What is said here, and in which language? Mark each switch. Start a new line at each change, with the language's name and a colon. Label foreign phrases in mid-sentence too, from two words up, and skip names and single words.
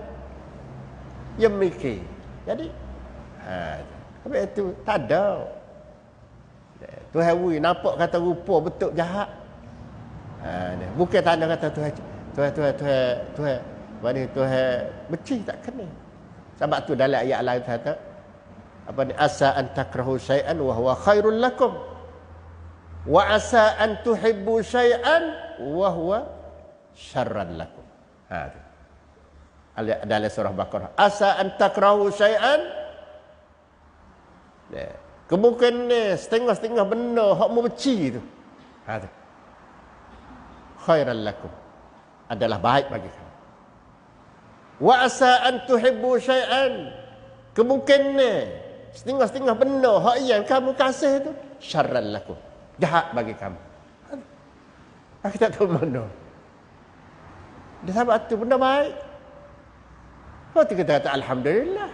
Malay: Dia mikir. Jadi. Habis itu tak ada. Tuhan wui nampak kata rupa betul jahat. Bukan tanda kata Tuhan mana Tuhan benci tak kena. Sebab tu dalam ayat lain kata apa ni,
Arabic: عسى أن تكرهوا شيئا وهو خير لكم وعسى أن تحبوا شيئا وهو شر لكم.
Malay: Dalam surah Baqarah,
Arabic: عسى أن تكرهوا شيئا,
Malay: kemungkinan setengah-setengah benda hak mu benci tu.
Arabic: خيرا لكم,
Malay: adalah baik bagi kamu.
Arabic: وعسى أن تحبوا شيئا,
Malay: kemungkinan setengah-setengah benda hak yang kamu kasih tu
Arabic: شرا لكم,
Malay: jahat bagi kamu. Kita tak tahu mana. Dia sebab tu benda baik. Kalau kita kata alhamdulillah.